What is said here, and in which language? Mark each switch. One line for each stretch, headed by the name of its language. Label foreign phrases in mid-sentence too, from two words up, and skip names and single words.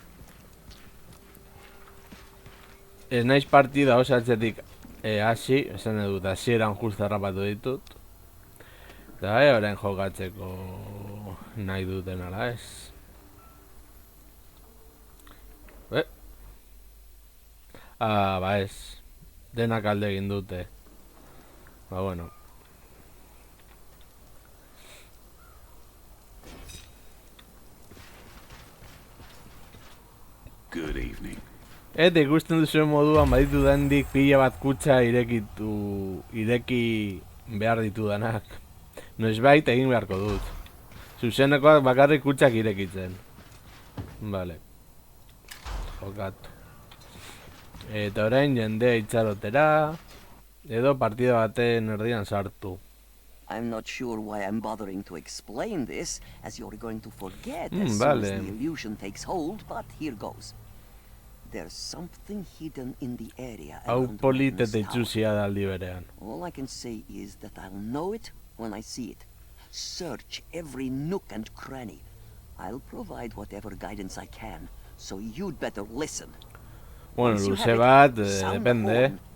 Basque: Ez naiz partida osatzetik hasi, esan dut, hasieran justa harrapatu ditut. Eta orain jokatzeko nahi duten ala ez. Ba ez, denak alde egin dute. Ba bueno.
English: Good evening.
Basque: Eta ikusten duzuen moduan baditu dendik pila bat kutxa ireki behar ditudanak. Noizbait egin beharko dut. Zuzenekoak bakarrik kutxak irekitzen. Vale. Jokatu. Eta orain jendea itxarotera, edo partida baten erdian sartu.
English: I'm not sure why I'm bothering to explain this, as you're going to forget as soon as the illusion takes hold, but here goes. There's something hidden in the area around the tower. All I can say is that I'll know it when I see it. Search every nook and cranny. I'll provide whatever guidance I can, so you'd better listen.
Basque: Bueno, luze bat, depende.